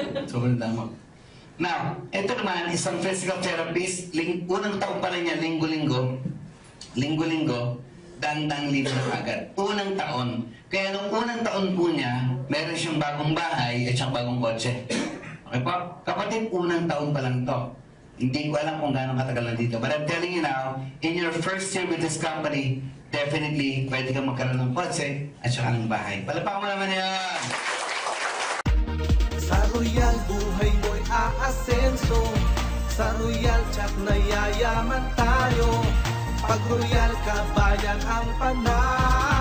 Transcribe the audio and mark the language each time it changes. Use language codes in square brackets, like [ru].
[tl] Sobrang damot. Now, ito naman, isang physical therapist. Unang taon pa rin niya, linggo-linggo, dandang libo na agad. Unang taon. Kaya nung unang taon po niya, meron siyang bagong bahay at siyang bagong kotse. Okay po? Kapatid, unang taon pa lang to. Hindi ko alam kung gaano katagal na dito. [en] But I'm telling you now, in your first year with this company, definitely, pwede kang magkaroon ng kotse at saka ng bahay. [tl] Palapakan mo naman yan! Sa Royal, buhay mo'y aasenso. Sa Royal Chat na yayaman tayo. Pag Royal Kabayan ang panalo.